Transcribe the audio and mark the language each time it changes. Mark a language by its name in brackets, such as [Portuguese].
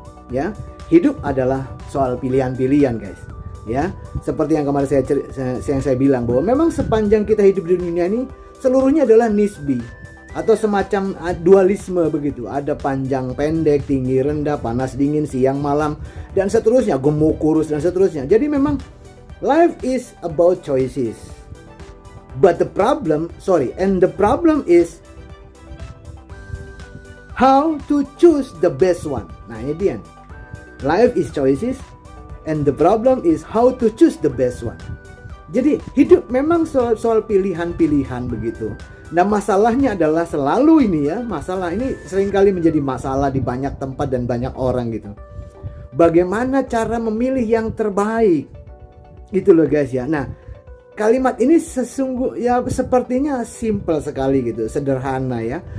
[Indonesian] Ya, hidup adalah soal pilihan-pilihan guys. Ya, seperti yang kemarin saya bilang bahwa memang sepanjang kita hidup di dunia ini seluruhnya adalah nisbi atau semacam dualisme begitu. Ada panjang pendek, tinggi rendah, panas dingin, siang malam dan seterusnya, gemuk kurus dan seterusnya. Jadi memang [English] life is about choices. But the problem is how to choose the best one. [Indonesian] Nah, ini dia. [English] Life is choices and the problem is how to choose the best one. [Indonesian] Jadi hidup memang soal pilihan-pilihan begitu. Nah, masalahnya adalah selalu ini ya, masalah ini seringkali menjadi masalah di banyak tempat dan banyak orang gitu. Bagaimana cara memilih yang terbaik? Gitu loh guys ya. Nah, kalimat ini sepertinya simple sekali gitu, sederhana ya.